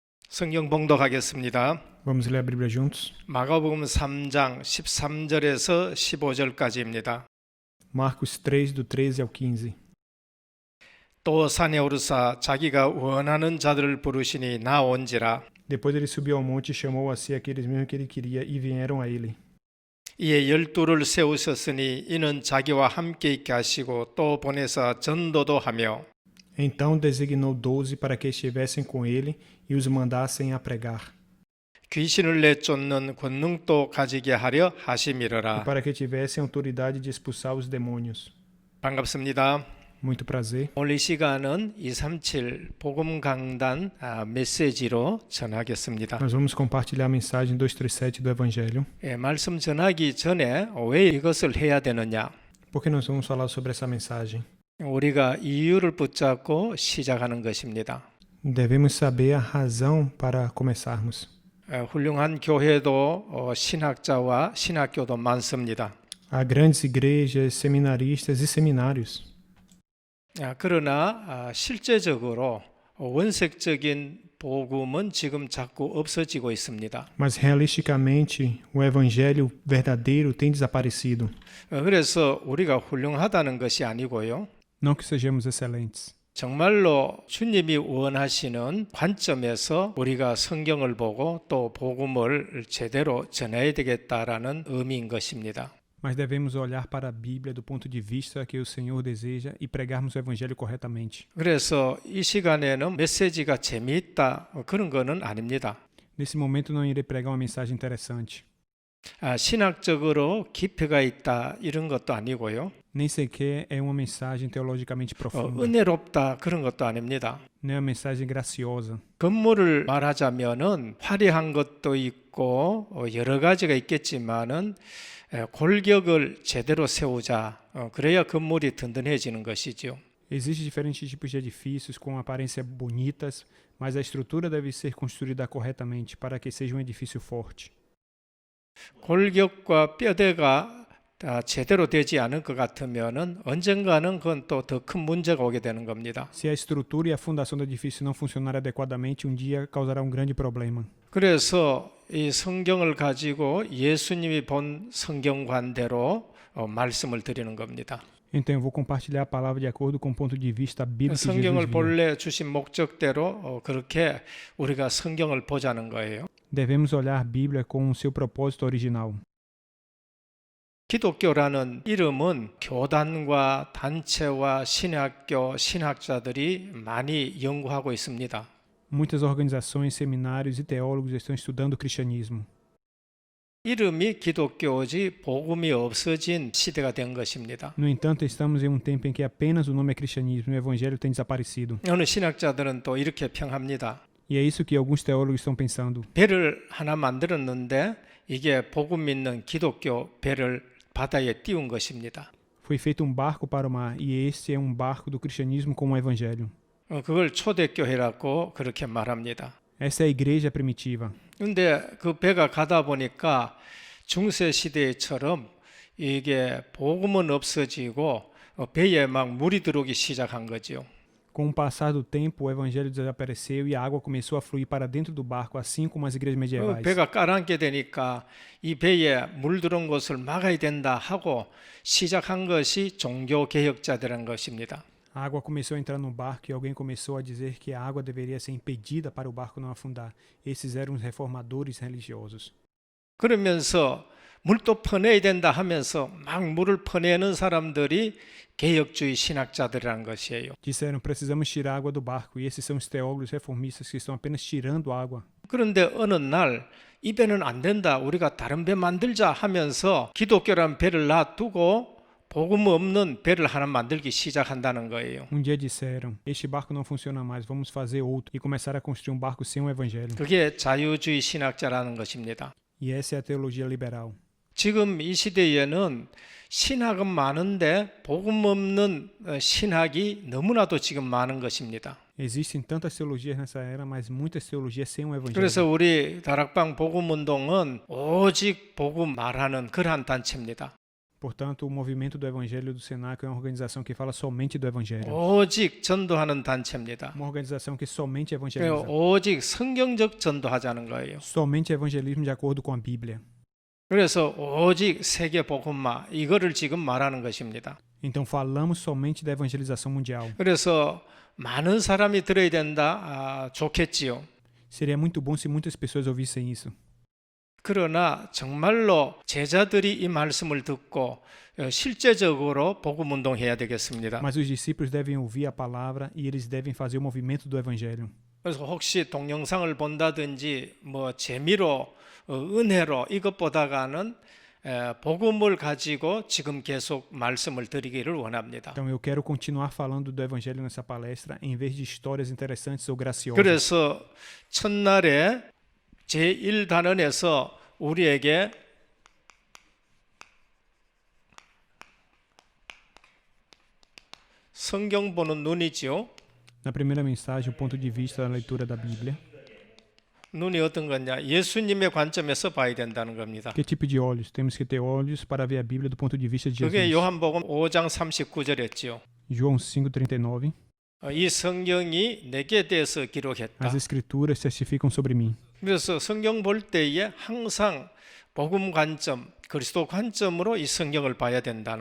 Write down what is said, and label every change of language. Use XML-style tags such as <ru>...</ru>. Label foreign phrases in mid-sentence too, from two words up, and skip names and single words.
<ko>성경 봉독하겠습니다.</ko> <pt>Vamos ler a Bíblia juntos?</pt> <ko>마가복음 3장 13절에서 15절까지입니다.</ko> <pt>Marcos 3, do 13 ao 15.</pt> <ko>또 산에 오르사 자기가 원하는 자들을 부르시니 나온지라.</ko> <pt>Depois ele subiu ao monte e chamou a si aqueles mesmos que ele queria, e vieram a ele.</pt> <ko>이에 12를 세우셨으니 이는 자기와 함께 있게 하시고 또 보내사 전도도 하며</ko> <pt>Então designou 12 para que estivessem com ele e os mandassem a pregar,</pt> <ko>귀신을 내쫓는 권능도 가지게 하려</ko> <pt>e</pt> <ko>하심이러라.</ko> <pt>para que tivessem autoridade de expulsar os demônios.</pt> <ko>반갑습니다.</ko> <pt>Muito prazer.</pt> <ko>오늘 이 시간은 237 복음 강단 메시지로 전하겠습니다.</ko> <pt>Nós vamos compartilhar a mensagem 237 do Evangelho.</pt> <ko>말씀 전하기 전에 왜 이것을 해야 되느냐?</ko> <pt>Por que nós vamos falar sobre essa mensagem?</pt> <ko>우리가 이유를 붙잡고 시작하는 것입니다.</ko> <pt>Devemos saber a razão para começarmos.</pt> <ko>훌륭한 교회도 신학자와 신학교도 많습니다.</ko> <pt>Há grandes igrejas, seminaristas e seminários.</pt> <ko>그러나 실제적으로 원색적인 복음은 지금 자꾸 없어지고 있습니다.</ko> <pt>Mas realisticamente, o evangelho verdadeiro tem desaparecido.</pt> <ko>그래서 우리가 훌륭하다는 것이 아니고요.</ko> <pt>Não que sejamos excelentes,</pt> <ko>정말로 주님이 원하시는 관점에서 우리가 성경을 보고 또 복음을 제대로 전해야 되겠다라는 의미인 것입니다.</ko> <pt>mas devemos olhar para a Bíblia do ponto de vista que o Senhor deseja e pregarmos o evangelho corretamente.</pt> <ko>그래서 이 시간에는 메시지가 재미있다 그런 거는 아닙니다.</ko> <pt>Nesse momento não irei pregar uma mensagem interessante,</pt> <ko>신학적으로 깊이가 있다 이런 것도 아니고요.</ko> <pt>nem sequer é uma mensagem teologicamente profunda,</pt> <ko>은혜롭다 그런 것도 아닙니다.</ko> <pt>nem é uma mensagem graciosa.</pt> <ko>건물을 말하자면은 화려한 것도 있고 여러 가지가 있겠지만은 골격을 제대로 세우자. 그래야 건물이 든든해지는 것이죠.</ko> <pt>Existem diferentes tipos de edifícios com aparência bonitas, mas a estrutura deve ser construída corretamente para que seja um edifício forte.</pt> <ko>골격과 뼈대가 제대로 되지 않을 것 같으면은 언젠가는 그건 또 더 큰 문제가 오게 되는 겁니다.</ko> <pt>Se a estrutura e a fundação do edifício não funcionarem adequadamente, um dia causará um grande problema.</pt> <ko>그래서 이 성경을 가지고 예수님이 본 성경관대로 말씀을 드리는 겁니다.</ko> <pt>Então eu vou compartilhar a palavra de acordo com o ponto de vista bíblico que</pt> <ko>성경을</ko> <pt>Jesus viu.</pt> <ko>본래 주신 목적대로 그렇게 우리가 성경을 보자는 거예요.</ko> <pt>Devemos olhar a Bíblia com o seu propósito original.</pt> <ko>기독교라는 이름은 교단과 단체와 신학교, 신학자들이 많이 연구하고 있습니다.</ko> <pt>Muitas organizações, seminários e teólogos estão estudando o cristianismo.</pt> <ko>이름이 기독교지 복음이 없어진 시대가 된 것입니다.</ko> <pt>No entanto, estamos em um tempo em que apenas o nome é cristianismo e o evangelho tem desaparecido.</pt> <ko>어느 신학자들은 또 이렇게 평합니다.</ko> <pt>E é isso que alguns teólogos estão pensando.</pt> <ko>배를 하나 만들었는데 이게 복음 믿는 기독교 배를 바다에 띄운 것입니다.</ko> <pt>Foi feito um barco para o mar, e este é um barco do cristianismo com o evangelho.</pt> <ko>그걸 초대교회라고 그렇게 말합니다.</ko> <pt>Essa é a igreja primitiva.</pt> <ko>그런데 그 배가 가다 보니까 중세 시대처럼 이게 복음은 없어지고 배에 막 물이 들어오기 시작한 거죠.</ko> <pt>Com o passar do tempo, o evangelho desapareceu e a água começou a fluir para dentro do barco, assim como as igrejas medievais.</pt> <ko>배가 가라앉게 되니까 이 배에 물 들어온 것을 막아야 된다 하고 시작한 것이 종교 개혁자들인 것입니다.</ko> <pt>A água começou a entrar no barco e alguém começou a dizer que a água deveria ser impedida para o barco não afundar. Esses eram os reformadores religiosos.</pt> <ko>그러면서 물도 퍼내야 된다 하면서 막 물을 퍼내는 사람들이 개혁주의 신학자들이라는 것이에요.</ko> <pt>Disseram, precisamos tirar a água do barco, e esses são os teólogos reformistas que estão apenas tirando água.</pt> <ko>그런데 어느 날 이 배는 안 된다. 우리가 다른 배 만들자 하면서 기독교라는 배를 놔두고 복음 없는 배를 하나 만들기 시작한다는 거예요.</ko> <pt>Um dia disseram, este barco não funciona mais, vamos fazer outro, e começaram a construir um barco sem o evangelho.</pt> <ko>그게 자유주의 신학자라는 것입니다.</ko> <pt>E essa é a teologia liberal.</pt> <ko>지금 이 시대에는 신학은 많은데 복음 없는 신학이 너무나도 지금 많은 것입니다.</ko> <pt>Existem tantas teologias nessa era, mas muitas teologias sem o evangelho.</pt> <ko>그래서 우리 다락방 복음 운동은 오직 복음 말하는 그러한 단체입니다.</ko> <pt>Portanto, o movimento do Evangelho do Senac é uma organização que fala somente do Evangelho.</pt> <ko>오직 전도하는 단체입니다.</ko> <pt>Uma organização que somente</pt> <ko>그리고</ko> <pt>evangeliza.</pt> <ko>오직 성경적 전도하자는 거예요.</ko> <pt>Somente evangelismo de acordo com a Bíblia.</pt> <ko>그래서 오직 세계 복음화 이거를 지금 말하는 것입니다.</ko> <pt>Então, falamos somente da evangelização mundial.</pt> <ko>그래서 많은 사람이 들어야 된다. 좋겠지요.</ko> <pt>Seria muito bom se muitas pessoas ouvissem isso.</pt> <ko>그러나 정말로 제자들이 이 말씀을 듣고 실제적으로 복음 운동해야 되겠습니다.</ko> <pt>Mas os discípulos devem ouvir a palavra e eles devem fazer o movimento do evangelho.</pt> <ko>그래서 혹시 동영상을 본다든지 뭐 재미로 은혜로 이것보다가는 복음을 가지고 지금 계속 말씀을 드리기를 원합니다.</ko> <pt>Então, eu quero continuar falando do evangelho nessa palestra em vez de histórias interessantes ou graciosas.</pt> <ko>그래서 첫날에 제1단원에서 우리에게 성경 보는 눈이지요.</ko> <pt>Na primeira mensagem, o ponto de vista da leitura da Bíblia.</pt> <ko>눈이 어떤 거냐? 예수님의 관점에서 봐야 된다는 겁니다.</ko> <pt>Que tipo de olhos? Temos que ter olhos para ver a Bíblia do ponto de vista de</pt> <ko>그게</ko> <pt>Jesus.</pt> <ko>요한복음 5장 39절이었지요.</ko> <pt>João 5:39.</pt> <ko>이 성경이 내게 대해서 기록했다.</ko> <pt>As escrituras testificam sobre mim.</pt> <ko>그래서 성경 볼 때에 항상 복음 관점, 그리스도 관점으로 이 성경을 봐야 된다는</ko>